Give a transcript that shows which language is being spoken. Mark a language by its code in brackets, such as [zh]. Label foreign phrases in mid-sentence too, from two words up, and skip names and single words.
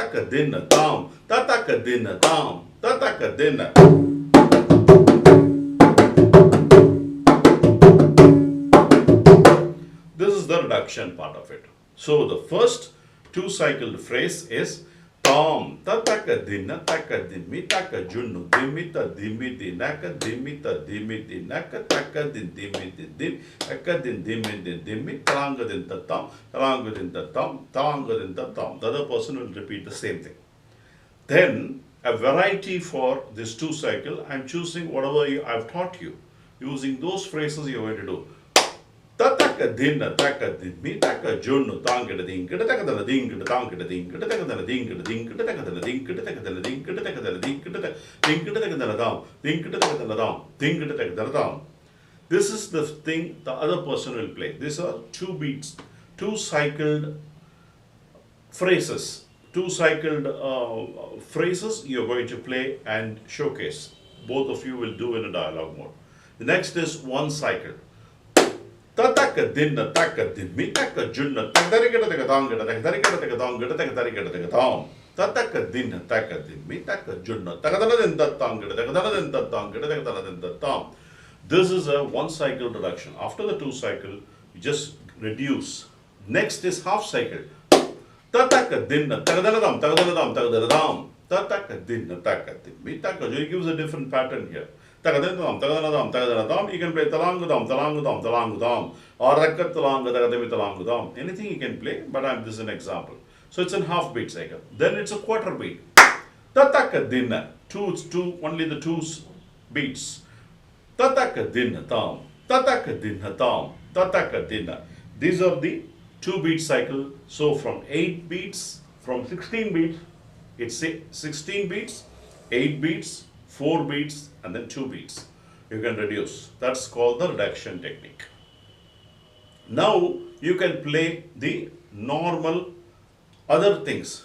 [en] dinna tam, tataka dinna tam, tataka dinna. This is the reduction part of it. So the first two cycled phrase is Tom tataka dinna taka dimmi taka junnu dimmi ta dimmi dinaka dimmi ta dimmi dinaka taka din dimmi din dim taka din dimmi din dimmi talanga din tatam talanga din tatam talanga din tatam. The other person will repeat the same thing. Then a variety for this two cycle, I am choosing whatever I have taught you. Using those phrases you are going to do. Tataka dinna taka dimmi taka junnu tangada ding kita taka dana ding kita tangada ding kita taka dana ding kita ding kita taka dana ding kita taka dana ding kita taka dana ding kita taka dana dam ding kita taka dana dam ding kita taka dana dam. This is the thing the other person will play. These are two beats, two cycled phrases, phrases you're going to play and showcase. Both of you will do in a dialogue mode. The next is one cycle. Tataka dinna taka dimmi taka junna takarigata taka tangata takarigata taka tangata takarigata taka tam. Tataka dinna taka dimmi taka junna takadana din tangata takadana din tangata takadana din tam. This is a one cycle reduction. After the two cycle, you just reduce. Next is half cycle. Tataka dinna takadana dam takadana dam takadana dam. Tataka dinna taka dimmi taka. It gives a different pattern here. You can play talangudam, or rakatalangadam, anything you can play, but this is an example. So it's a half beat cycle. Then it's a quarter beat. Tataka dinna, only the two beats. Tataka dinna tam, tataka dinna tam, tataka dinna. These are the two beat cycle. So from 8 beats, from 16 beats, it's 16 beats, 8 beats, 4 beats and then 2 beats. You can reduce. That's called the reduction technique. Now you can play the normal other things.